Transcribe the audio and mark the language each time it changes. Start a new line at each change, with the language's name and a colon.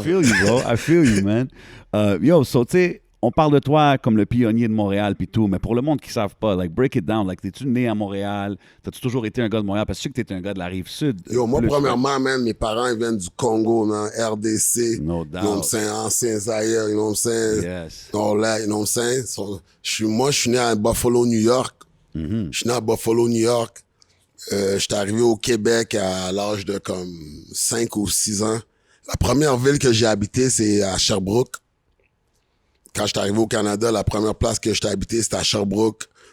English: I feel you, bro. I feel you, man.
French: Yo, so, tu sais, on parle de toi comme le pionnier de Montréal puis tout, mais pour le monde qui ne savent pas,
English: like, break it down.
French: Like, t'es-tu né à Montréal? T'as-tu toujours été un gars de Montréal? Parce que je sais que t'es un gars de la Rive-Sud. Yo, moi, premièrement, man, mes parents, ils viennent du Congo, man. RDC.
English: No You know what I'm doubt. saying? Ancien Zaire, you know what I'm saying? Yes. All that, you know what I'm saying?
French: So, moi, je suis né à Buffalo, New York. Je suis né à Buffalo, New York. J'étais arrivé au Québec à l'âge de comme 5 ou 6 ans. La première ville que j'ai habité, c'est à Sherbrooke. Quand j'étais arrivé au Canada, la première place que j'étais habité, c'était à Sherbrooke.